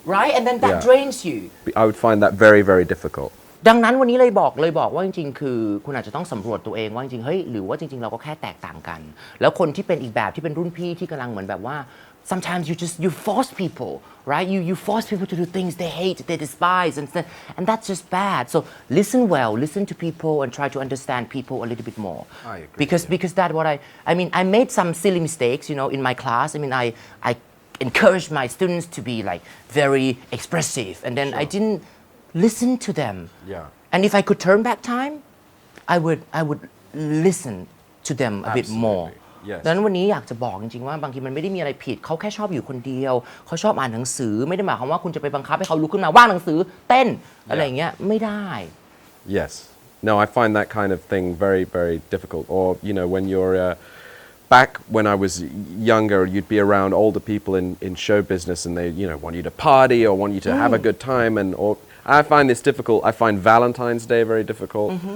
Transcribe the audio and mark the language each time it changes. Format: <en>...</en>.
<en>right and then that drains you I would find that very, very difficult.</en> <th>ดังนั้นวันนี้เลยบอกว่าจริงๆคือคุณอาจจะต้องสำรวจตัวเองว่าจริงๆเฮ้ยหรือว่าจริงๆเราก็แค่แตกต่างกันแล้วคนที่เป็นอีกแบบที่เป็นรุ่นพี่ที่กำลังเหมือนแบบว่า</th> <en>sometimes you force people right you force people to do things they hate they despise and that's just bad so listen well listen to people and try to understand people a little bit more I agree, because that what I mean I made some silly mistakes in my class I mean I encouraged my students to be like very expressive and then I didn't listen to them and if I could turn back time I would listen to them a bit more Yes.</en> <th>ดังนั้นวันนี้อยากจะบอกจริงๆว่าบางทีมันไม่ได้มีอะไรผิดเขาแค่ชอบอยู่คนเดียวเขาชอบอ่านหนังสือไม่ได้หมายความว่าคุณจะไปบังคับให้เขาลุกขึ้นมาว่างหนังสือเต้นอะไรอย่างเงี้ยไม่ได้</th> <en>Yes. No, I find that kind of thing very, very difficult. Or, when you're back when I was younger, you'd be around older people in show business and they, want you to party or want you to have a good time. Or I find this difficult. I find Valentine's Day very difficult.</en>